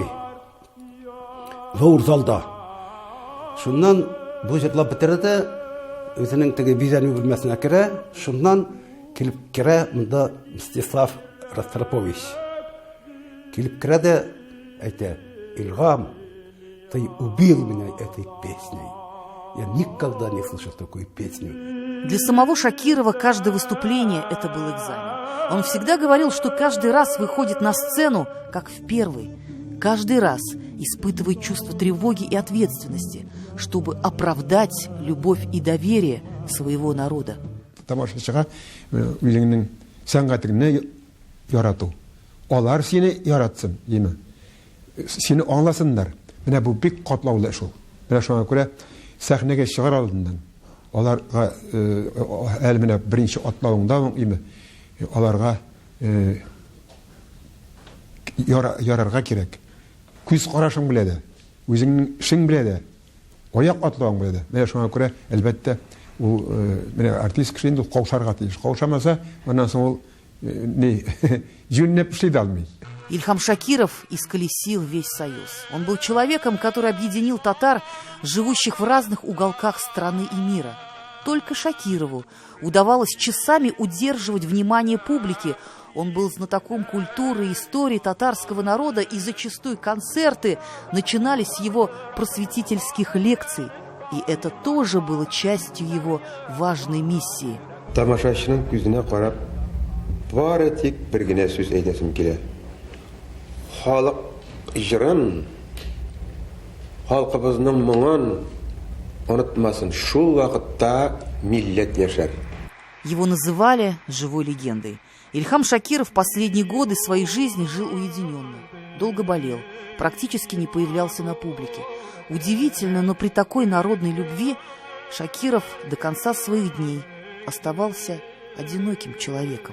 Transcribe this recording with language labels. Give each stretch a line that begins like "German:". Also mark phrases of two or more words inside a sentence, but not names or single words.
Tatar: Зур залда. Шуннан бу җырлап бетерде, үзенең теге бизәнү бүлмәсенә керә, шуннан килеп керә монда Мстислав Ростропович. Килеп керә дә әйтә: "Илгам,
Russian: ты убил меня этой песней. Я никогда не слышал такую песню". Для самого Шакирова каждое выступление – это был экзамен. Он всегда говорил, что каждый раз выходит на сцену, как в первый. Каждый раз испытывает чувство тревоги и ответственности, чтобы оправдать любовь и доверие своего народа.
Tatar: Тамашачыга үзеңнең сәнгатеңне ярату. Алар сине яратсын, диме. Сине аңласыннар. Менә бу бик катлаулы шул. Менә шуңа күрә сәхнәгә чыгар алдыннан аларга әле менә беренче атлавыңда диме. Аларга ярарга кирәк. Күз карашың белә дә, үзеңнең эшең белә дә, аяк атлавың белә дә. Менә шуңа күрә әлбәттә ул менә артист кеше инде каушарга тиеш. Каушамаса, аннан соң ул не җүннәп эшли дә алмый.
Russian: Ильхам Шакиров исколесил весь Союз. Он был человеком, который объединил татар, живущих в разных уголках страны и мира. Только Шакирову удавалось часами удерживать внимание публики. Он был знатоком культуры и истории татарского народа, и зачастую концерты начинались с его просветительских лекций. И это тоже было частью его важной миссии.
Tatar: Тамашачының күзенә карап, бары тик бер генә сүз әйтәсем килә. Халык җырын, халкыбызның моңын онытмасын. Шул вакытта милләт яшәр.
Russian: Его называли живой легендой. Ильхам Шакиров последние годы своей жизни жил уединенно, долго болел, практически не появлялся на публике. Удивительно, но при такой народной любви Шакиров до конца своих дней оставался одиноким человеком.